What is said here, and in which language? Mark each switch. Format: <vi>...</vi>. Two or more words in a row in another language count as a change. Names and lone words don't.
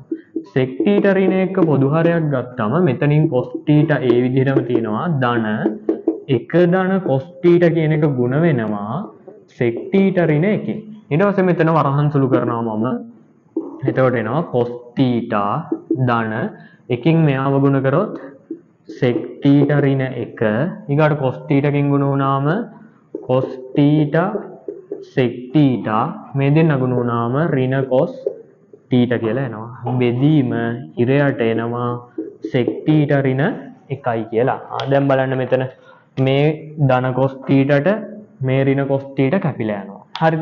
<si>sec θ ඍණ 1ක පොදු හරයක් ගත්තම මෙතනින් cos θ ඒ විදිහටම තියෙනවා ධන 1 ධන cos θ කියන එක ගුණ වෙනවා sec θ ඍණ 1. ඊට පස්සේ මෙතන වරහන් සුළු කරනවා මම එතකොට එනවා cos theta ධන එකකින් මෙයාව ගුණ කරොත් sec theta ඍණ 1 ඊගාට cos theta කින් ගුණ වුණාම cos theta sec theta මේ දෙන්න ගුණ වුණාම ඍණ cos theta කියලා එනවා. බෙදීම ඉරයට එනවා sec theta ඍණ 1යි කියලා. දැන් බලන්න මෙතන මේ ධන cos theta ට මේ ඍණ cos theta කැපිලා යනවා. හරිද?</si>